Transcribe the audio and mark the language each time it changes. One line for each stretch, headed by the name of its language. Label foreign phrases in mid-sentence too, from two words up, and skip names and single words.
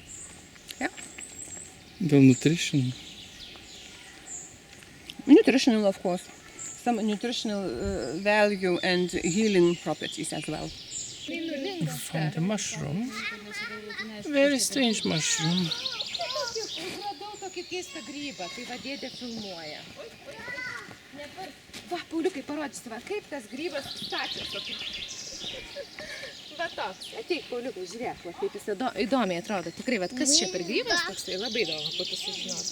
Lithuanian: Dėl nutrition.
English: Nutritional, of course. Some nutritional value and healing properties as well. Found a mushroom. Very strange mushroom.
Lithuanian: Radau tokį keistą grybą, tai va dėdė filmuoja. Va, Pauliukai, parodysiu, va, kaip tas grybas stačias tokį. Va toks. Ateik, Pauliukai, žiūrėk, va, kaip jis įdomiai atrodo. Tikrai, va, kas čia per grybas toks, tai labai įdomu, būtų sužinoti.